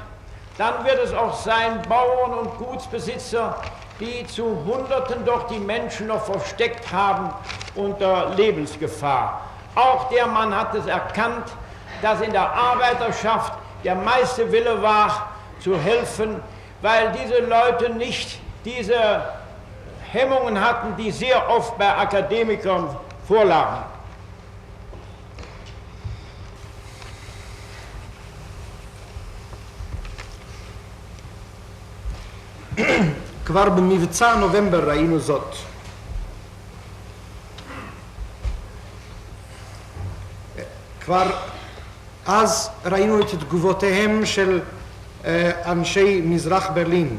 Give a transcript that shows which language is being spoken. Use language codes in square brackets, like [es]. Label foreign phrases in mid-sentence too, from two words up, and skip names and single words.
[de] Dann wird es auch sein Bauern und Gutsbesitzer, die zu Hunderten doch die Menschen noch versteckt haben unter Lebensgefahr. Auch der Mann hat es erkannt, dass in der Arbeiterschaft der meiste Wille war, zu helfen, weil diese Leute nicht diese Hemmungen hatten, die sehr oft bei Akademikern vorlagen. [he] כבר במבצע נובמבר ראינו זאת. כבר אז ראינו את תגובותיהם של אנשי מזרח ברלין.